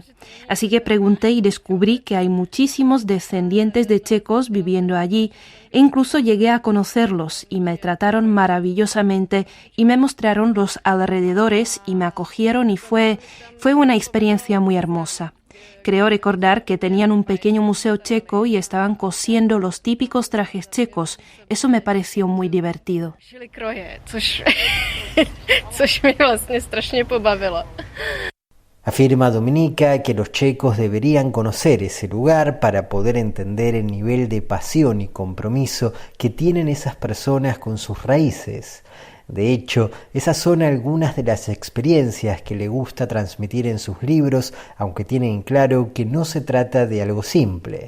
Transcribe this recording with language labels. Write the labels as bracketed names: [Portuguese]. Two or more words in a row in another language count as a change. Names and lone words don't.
[Spanish] Así que pregunté y descubrí que hay muchísimos descendientes de checos viviendo allí e incluso llegué a conocerlos y me trataron maravillosamente y me mostraron los alrededores y me acogieron y fue una experiencia muy hermosa. Creo recordar que tenían un pequeño museo checo y estaban cosiendo los típicos trajes checos. Eso me pareció muy divertido. [Czech] Což mě vlastně strašně pobavilo. [Spanish] Afirma Dominica que los checos deberían conocer ese lugar para poder entender el nivel de pasión y compromiso que tienen esas personas con sus raíces. De hecho, esas son algunas de las experiencias que le gusta transmitir en sus libros, aunque tienen claro que no se trata de algo simple.